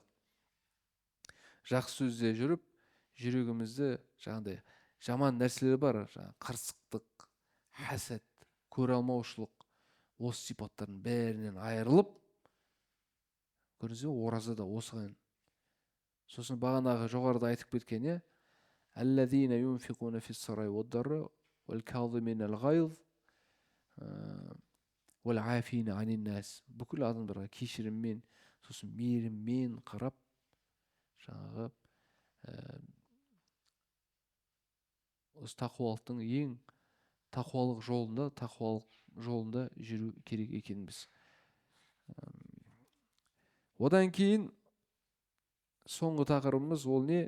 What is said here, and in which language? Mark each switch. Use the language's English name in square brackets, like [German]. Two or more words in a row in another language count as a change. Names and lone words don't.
[Kazakh] Жақсы сөзде жүріп, жүрегімізді жаңағыдай жаман нәрселер бар, қырсықтық, хәсәт, көре алмаушылық, осы сипаттардың бәрінен айырылып, көрдіңіз бе, ораза да осыған. Сосын бағанағы жоғарыда айтып кеткен, [Arabic] الذين ينفقون في السراء والضراء والكاظمين الغيظ والعافين عن الناس. [Kazakh] Бүкіл адамдарға кешіріммен, сосын мейіріммен қарап, жаңағы осы тақуалықтың ең тақуалық жолында жүру керек екенбіз. Одан кейін соңғы тақырыбымыз ол не?